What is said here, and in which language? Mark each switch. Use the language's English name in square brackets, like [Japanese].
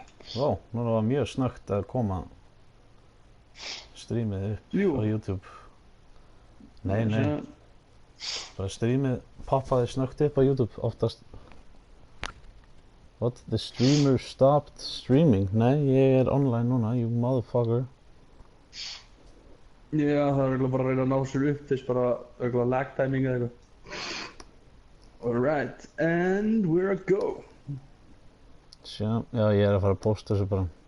[Icelandic] Vá, núna var mjög snöggt að koma streamið upp á YouTube. Nei. Bara streamið poppaði snöggt upp á YouTube oftast. [English] What? The streamer stopped streaming? [Icelandic] Nei, ég er online núna, you motherfucker. Já, það er bara að reyna að ná sér upp þess bara lag timing eða eitthvað. [English] Alright, and we're a go. [Icelandic] Sjá, já, ég er að fara að posta þessu bara.